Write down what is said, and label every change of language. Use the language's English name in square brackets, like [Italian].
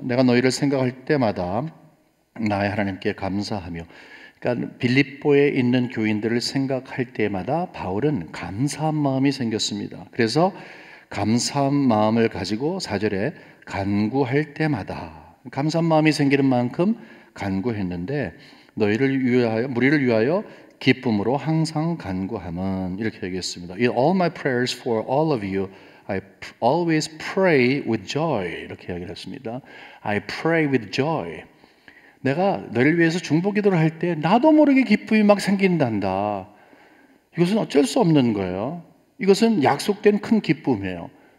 [Korean] 내가 너희를 생각할 때마다 나의 하나님께 감사하며, 그러니까 빌립보에 있는 교인들을 생각할 때마다 바울은 감사한 마음이 생겼습니다. 그래서 감사한 마음을 가지고 4절에 간구할 때마다, 감사한 마음이 생기는 만큼 간구했는데 무리를 위하여 기쁨으로 항상 간구함은, 이렇게 얘기했습니다. [English] In all my prayers for all of you, I always pray with joy. [Korean] 이렇게 얘기를 했습니다. [English] I pray with joy. [Korean] 내가 너를 위해서 중보기도를 할 때 나도 모르게 기쁨이 막 생긴단다. 이것은 어쩔 수 없는 거예요. 이것은 약속된 큰 기쁨이에요.